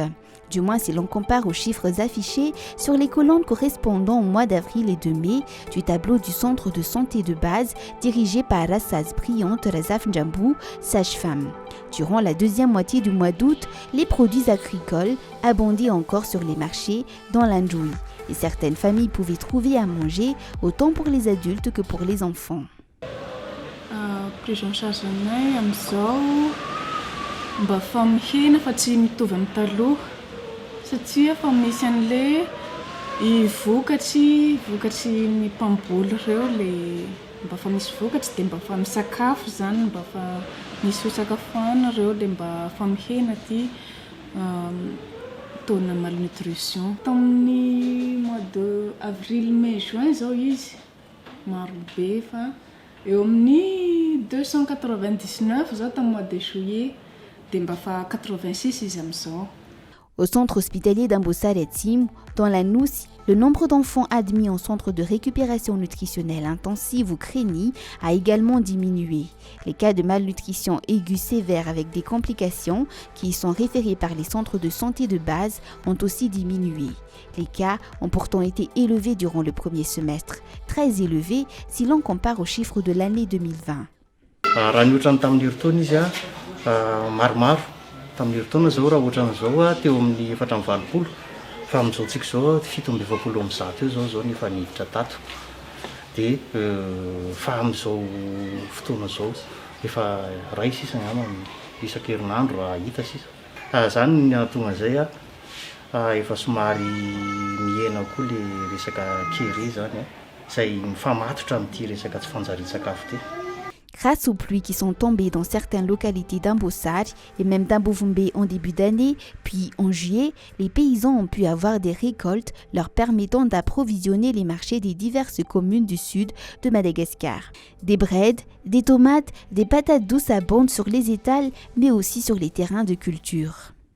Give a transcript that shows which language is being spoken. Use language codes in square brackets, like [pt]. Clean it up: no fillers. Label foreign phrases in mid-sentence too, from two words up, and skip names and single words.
[fr] Du moins si l'on compare aux chiffres affichés sur les colonnes correspondant au mois d'avril et de mai du tableau du centre de santé de base dirigé par Rassaz Brillante Razaf Njambou, sage-femme. Durant la deuxième moitié du mois d'août, les produits agricoles abondaient encore sur les marchés dans l'Andjoui et certaines familles pouvaient trouver à manger autant pour les adultes que pour les enfants. Prise en charge [mg] mba famihina fa tsy mitovy amin'ny taloha satria fa misy an'le vokatsy ny mpamboly reo le mba fa misy vokatsy dia mba fa misakafo zany mba fa misy fisakafoana reo le mba famihina ty taona malnutrition tamin'ny [fr] mois de avril mai juin [mg] zao izy maro be fa eo amin'ny 299 zao tamin'ny [fr] mois de juillet. Au centre hospitalier d'Ambossar-Etim, dans la Noussi, le nombre d'enfants admis en centre de récupération nutritionnelle intensive ou CRENI a également diminué. Les cas de malnutrition aiguë sévère avec des complications qui y sont référés par les centres de santé de base ont aussi diminué. Les cas ont pourtant été élevés durant le premier semestre, très élevés si l'on compare aux chiffres de l'année 2020. [mg] Maromaro tamin'ny taona zao raha ohatran'izao teo amin'ny 420 fa amin'izao tsika zao 720 am'zato zao nefa niditra tato dia fa amin'izao fotoana zao efa ray sisa ngamba isan-kerinandro raha hita sisa zany tonga zay efa somary miena koa le resaka kere zany izay mifamatotra amin'ity resaka tsy fanjarian-tsakafo ty. [fr] Grâce aux pluies qui sont tombées dans certaines localités d'Ambossar et même d'Ambuvumbi en début d'année, puis en juillet, les paysans ont pu avoir des récoltes leur permettant d'approvisionner les marchés des diverses communes du sud de Madagascar. Des brèdes, des tomates, des patates douces abondent sur les étals, mais aussi sur les terrains de culture.